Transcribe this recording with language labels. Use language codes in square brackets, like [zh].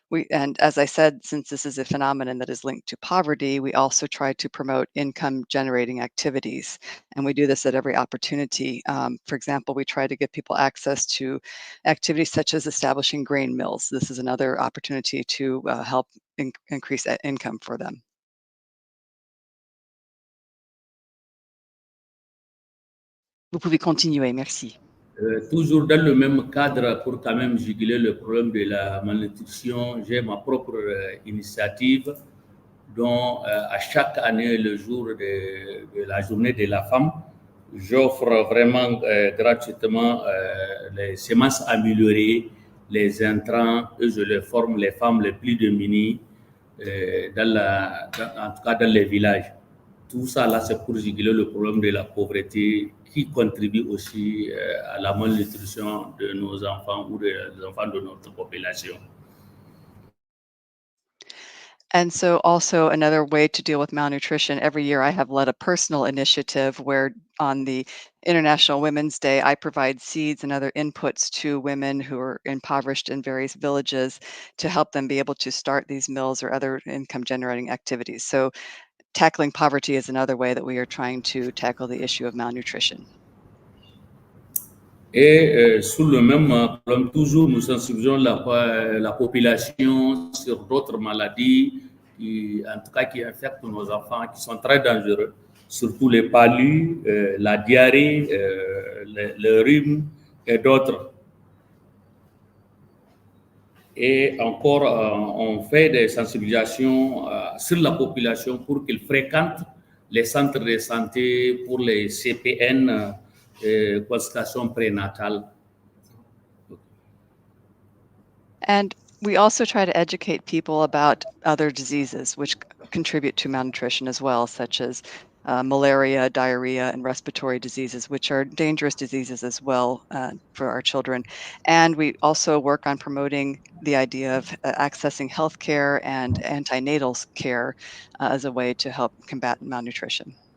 [en] And as I said, since this is a phenomenon that is linked to poverty, we also try to promote income generating activities. And we do this at every opportunity. For example, we try to give people access to activities such as establishing grain mills. This is another opportunity to help increase income for them. [fr] Vous pouvez continuer, merci. Toujours dans le même cadre, pour quand même juguler le problème de la malnutrition, j'ai ma propre initiative dont à chaque année, le jour de la journée de la femme, j'offre vraiment gratuitement les semences améliorées, les intrants, et je les forme les femmes les plus démunies, en tout cas dans les villages. Tout ça, là, c'est pour juguler le problème de la pauvreté qui contribue aussi à la malnutrition de nos enfants ou des enfants de notre population. [en] And so also another way to deal with malnutrition, every year I have led a personal initiative where on the International Women's Day, I provide seeds and other inputs to women who are impoverished in various villages to help them be able to start these mills or other income generating activities. So tackling poverty is another way that we are trying to tackle the issue of malnutrition. [fr] Et sous le même problème, toujours nous sensibilisons la population sur d'autres maladies qui, en tout cas, qui affectent nos enfants, qui sont très dangereux, surtout les palus, la diarrhée, le rhume et d'autres. Et encore, on fait des sensibilisations sur la population pour qu'ils fréquentent les centres de santé pour les CPN, consultation prénatale. [en] And we also try to educate people about other diseases which contribute to malnutrition as well, such as malaria, diarrhea, and respiratory diseases, which are dangerous diseases as well for our children. And we also work on promoting the idea of accessing healthcare and antenatal care as a way to help combat malnutrition.